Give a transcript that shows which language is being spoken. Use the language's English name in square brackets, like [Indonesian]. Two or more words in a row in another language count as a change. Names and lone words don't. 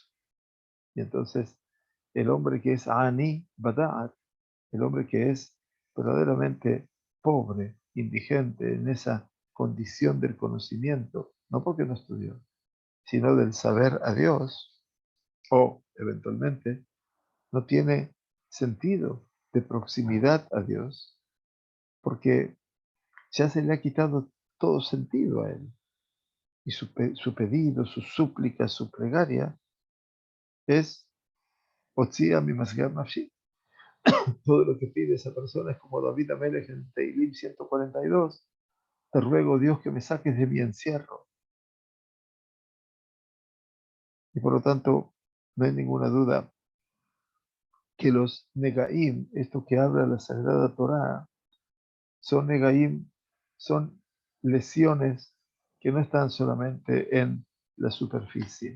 [Spanish] Y entonces el hombre que es [Hebrew] עני בדעת, [Spanish] el hombre que es verdaderamente pobre, indigente en esa condición del conocimiento, no porque no estudió, sino del saber a Dios, o eventualmente no tiene sentido de proximidad a Dios, porque ya se le ha quitado todo sentido a él. Y su pedido, su súplica, su plegaria es [Hebrew] הוציאה ממסגר נפשי. [Spanish] Todo lo que pide esa persona es como David Amelech en Teilim 142. Te ruego, Dios, que me saques de mi encierro. Y por lo tanto, no hay ninguna duda que los Negaim, esto que habla la Sagrada Torá, son Negaim, son lesiones que no están solamente en la superficie.